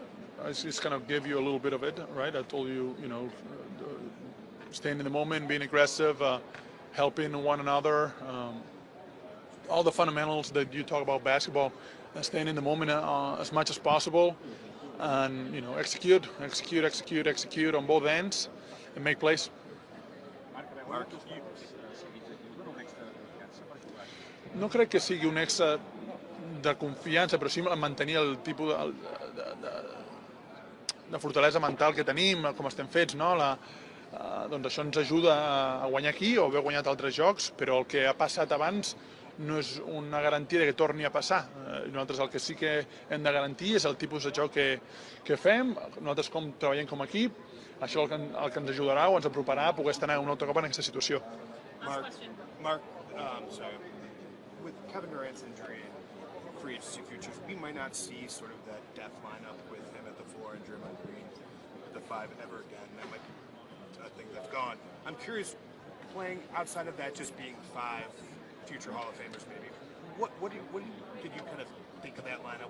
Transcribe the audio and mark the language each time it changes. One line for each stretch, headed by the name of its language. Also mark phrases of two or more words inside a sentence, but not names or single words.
English: I just kind of give you a little bit of it, right? I told you, staying in the moment, being aggressive, helping one another, all the fundamentals that you talk about basketball, staying in the moment as much as possible, and execute on both ends, and make plays.
Catalan: No crec que sigui un extra de confiança, però sí mantenir el tipus de fortalesa mental que tenim, com estem fets, no? Doncs això ens ajuda a guanyar aquí o haver guanyat altres jocs, però el que ha passat abans no és una garantia de que torni a passar. Nosaltres el que sí que hem de garantir és el tipus de joc que fem, nosaltres com treballem com a equip, això el que ens ajudarà o ens aproparà a poder estar un altre cop en aquesta situació.
English: Mark, with Kevin Durant's injury and free agency futures, we might not see sort of that depth lineup with him at the 4 and Draymond Green at the 5 ever again. That might be a thing that's gone. I'm curious, playing outside of that just being 5 future Hall of Famers maybe, what did you kind of think of that lineup?